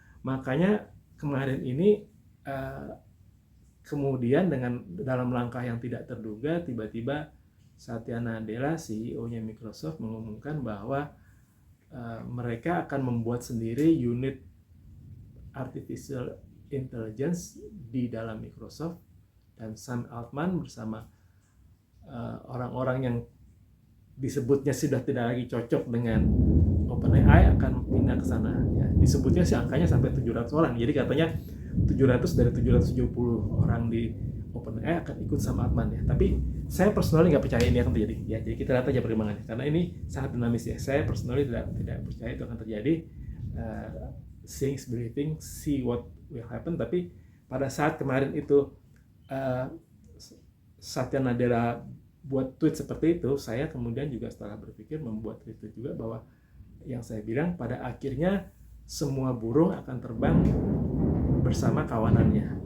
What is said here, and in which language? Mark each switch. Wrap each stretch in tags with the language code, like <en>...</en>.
<id>Makanya kemarin ini kemudian dalam langkah yang tidak terduga tiba-tiba Satya Nadella, CEO-nya Microsoft, mengumumkan bahwa mereka akan membuat sendiri unit artificial intelligence di dalam Microsoft, dan Sam Altman bersama orang-orang yang disebutnya sudah tidak lagi cocok dengan OpenAI akan pindah ke sana ya. Disebutnya sih angkanya sampai 700 orang. Jadi katanya 700 dari 770 orang di OpenAI akan ikut sama Altman ya. Tapi saya personally nggak percaya ini akan terjadi ya. Jadi kita lihat aja perkembangannya karena ini sangat dinamis ya. Saya personally tidak percaya itu akan terjadi.</id> <en>Seeing is believing, see what will happen.</en> <id>Tapi pada saat kemarin itu Satya Nadella buat tweet seperti itu, saya kemudian juga setelah berpikir membuat tweet juga bahwa yang saya bilang pada akhirnya semua burung akan terbang bersama kawanannya.</id>